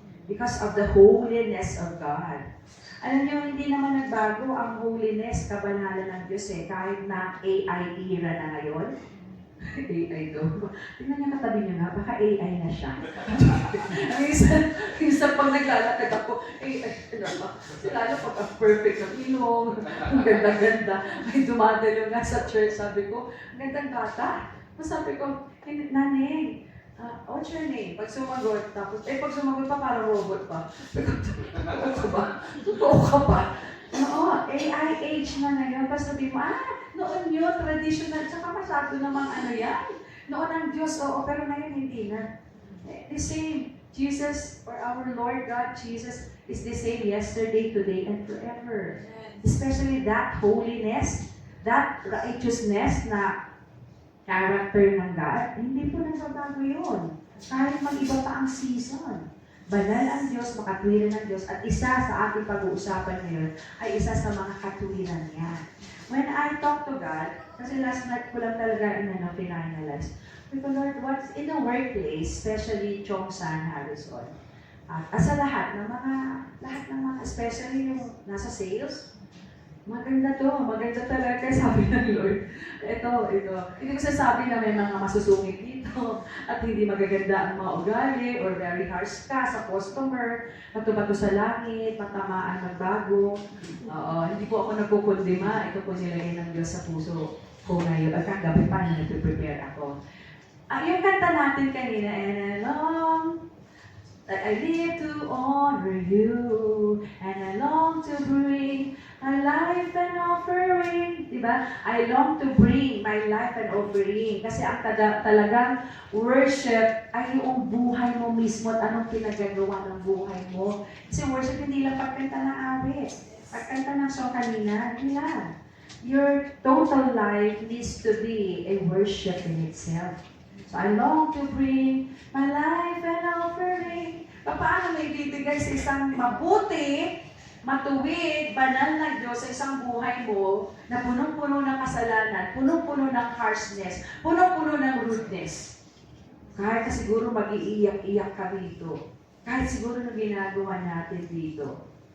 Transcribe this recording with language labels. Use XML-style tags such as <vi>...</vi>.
<en>Because of the holiness of God.</en> <tl>Alam niyo, hindi naman nagbago ang holiness, kabanalan ng Diyos kahit na AI era na ngayon. AI daw. Tingnan niya katabi niyo nga, baka AI na siya. Ang isa pag naglalakad ako, AI, lalo pag ang perfect ang ilong, ang ganda-ganda, may dumadalo nga sa church, sabi ko, ang gandang bata. Sabi ko,</tl> <en>Naneng, what's your name?</en> <tl>Pag sumagot, tapos, pag sumagot pa, parang robot pa. Totoo ka ba? Totoo ka ba? Oo, AI age na ngayon. Tapos sabi mo, noon yun, traditional, tsaka masyado namang ano yan. Noon ang Diyos, oo, pero ngayon hindi na.</tl> <en>The same, Jesus, or our Lord God, Jesus, is the same yesterday, today, and forever. Especially that holiness, that righteousness</en> <tl>na character ng God, hindi po nagbabago yun. Kahit mag-iba pa ang season. Banal ang Diyos, makatwiran ng Diyos, at isa sa ating pag-uusapan ngayon ay isa sa mga katwiran niya.</tl> <en>When I talk to God,</en> <tl>kasi last night ko lang talaga finalize,</tl> <en>because Lord, what's in the workplace,</en> <tl>especially Chong San Harrison, at sa lahat ng mga, especially yung nasa sales, maganda talaga, sabi ng Lord. Ito. Hindi ko sasabi na may mga masusungit dito at hindi magaganda ang mga ugali or very harsh ka sa customer, matubato sa langit, matamaan magbago. Hindi po ako nagkukundima. Ito po nilagay ng Diyos sa puso ko ngayon. At kagabi pa na nag-prepare ako. Yung kanta natin kanina,</tl> <en>and along that I live to honor you, and I long to bring my life and offering.</en> <tl>Diba?</tl> <en>I long to bring my life and offering.</en> <tl>Kasi ang talagang worship ay yung buhay mo mismo at anong pinagagawa ng buhay mo. Kasi worship hindi lang pagkanta ng awit. Pagkanta ng song kanina, hindi lang.</tl> <en>Your total life needs to be a worship in itself. So I long to bring my life and offering.</en> <tl>Paano may bibigay sa isang mabuti, matuwid, banal na Diyos sa isang buhay mo na punong-puno ng kasalanan, punong-puno ng harshness, punong-puno ng rudeness. Kahit siguro mag-iiyak-iyak ka dito. Kahit siguro na ginagawa natin dito.</tl>